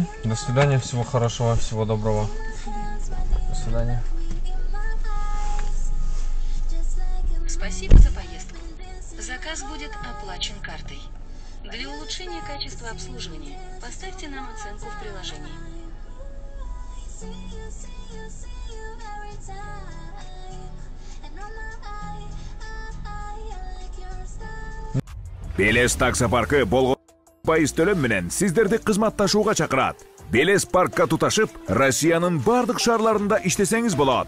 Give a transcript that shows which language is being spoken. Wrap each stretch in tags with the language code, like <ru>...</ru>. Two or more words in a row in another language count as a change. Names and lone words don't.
<ru>До свидания, всего хорошего, всего доброго. До свидания. Спасибо за поездку. Заказ будет оплачен картой. Для улучшения качества обслуживания поставьте нам оценку в приложении.</ru> <ky>Белес таксопаркы болгон пайыз төлөм менен сиздерди кызматташууга чакырат. Белес паркка туташып, Россиянын бардык шаарларында иштесеңиз болот.</ky>